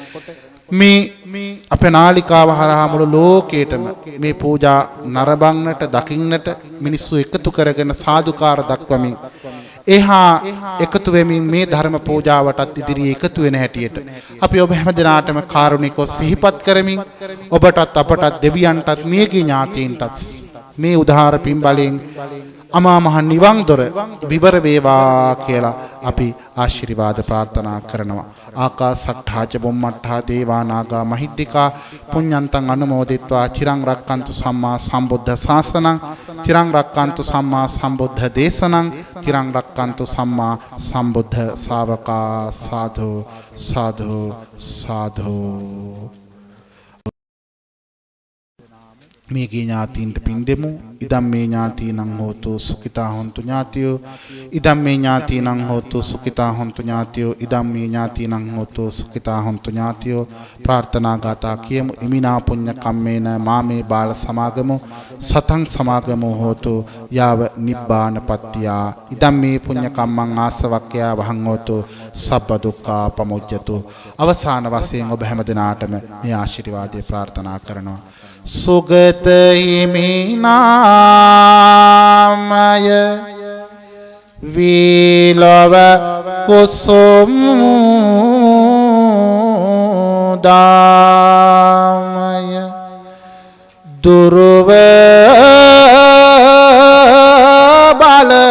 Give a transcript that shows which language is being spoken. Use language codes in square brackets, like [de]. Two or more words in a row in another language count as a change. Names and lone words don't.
[si] මේ අපේ නාලිකාව හරහා මුළු ලෝකයටම මේ පූජා නරඹන්නට දකින්නට මිනිස්සු එකතු කරගෙන සාදුකාර දක්වමින් එහා එකතු වෙමින් මේ ධර්ම පූජාවටත් ඉදිරියේ එකතු වෙන හැටියට අපි ඔබ හැම දිනාටම කාරුණිකව සිහිපත් කරමින් ඔබටත් අපටත් දෙවියන්ටත් මියගිය ඥාතීන්ටත් මේ උදාාර පින් බලයෙන් අමා මහ නිවන් දොර විවර වේවා කියලා අපි ආශිර්වාද ප්‍රාර්ථනා කරනවා. [pi] ආකාසට්ඨා ච බුම්මට්ඨා දේවා නාග මහිද්దికා පුඤ්ඤන්තං අනුමෝදිත්වා චිරං රක්칸තු සම්මා සම්බුද්ධ ශාසනං චිරං රක්칸තු සම්මා සම්බුද්ධ දේශනං චිරං රක්칸තු සම්මා සම්බුද්ධ ශාවකා. [si] සාධු සාධු සාධු. මේ ඥාතීන්ට පින් දෙමු. [pi] ඉදම් මේ ඥාතීනං හෝතු සුඛිතා හොන්තු ඥාතියෝ. ඉදම් මේ ඥාතීනං හෝතු සුඛිතා හොන්තු ඥාතියෝ. ඉදම් මේ ඥාතීනං හෝතු සුඛිතා හොන්තු ඥාතියෝ. [si] ප්‍රාර්ථනා ගාථා කියමු. [pi] ඉමිනා පුඤ්ඤ කම්මේන මාමේ බාල සමාගමෝ සතං සමාගමෝ හෝතු යාව නිබ්බානපත්තියා. ඉදම් මේ පුඤ්ඤ කම්මං ආසවක්ඛ්‍යා වහං හෝතු සබ්බ දුක්ඛා පමුජ්ජතු. [si] අවසාන වශයෙන් ඔබ හැම දිනාටම මේ ආශිර්වාදය ප්‍රාර්ථනා කරනවා. සුගත හිමිනාමය වීලව කුසුමුදාමය දුර්ව බල